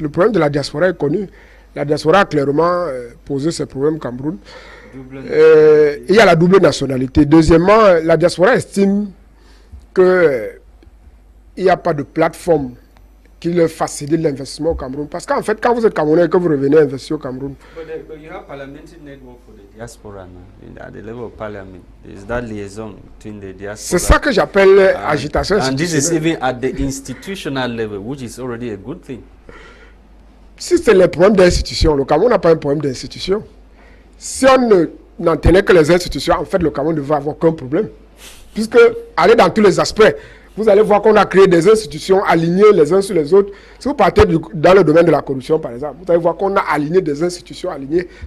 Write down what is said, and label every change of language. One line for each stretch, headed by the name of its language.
French: Le problème de la diaspora est connu. La diaspora a clairement posé ses problèmes au Cameroun. Il y a la double nationalité. Deuxièmement, la diaspora estime qu'il n'y a pas de plateforme qui leur facilite l'investissement au Cameroun. Parce qu'en fait, quand vous êtes Camerounais et que vous revenez investir au Cameroun...
English: But you have parliamentary network for the diaspora now. At the level of parliament, there's that liaison between the diaspora.
French: C'est ça que j'appelle agitation institutionnelle.
English: And this is even at the institutional level, which is already a good thing.
French: Si c'est les problèmes d'institution, le Cameroun n'a pas un problème d'institution. Si on n'en tenait que les institutions, en fait, le Cameroun ne va avoir aucun problème. Puisque, aller dans tous les aspects, vous allez voir qu'on a créé des institutions alignées les uns sur les autres. Si vous partez dans le domaine de la corruption, par exemple, vous allez voir qu'on a aligné des institutions alignées.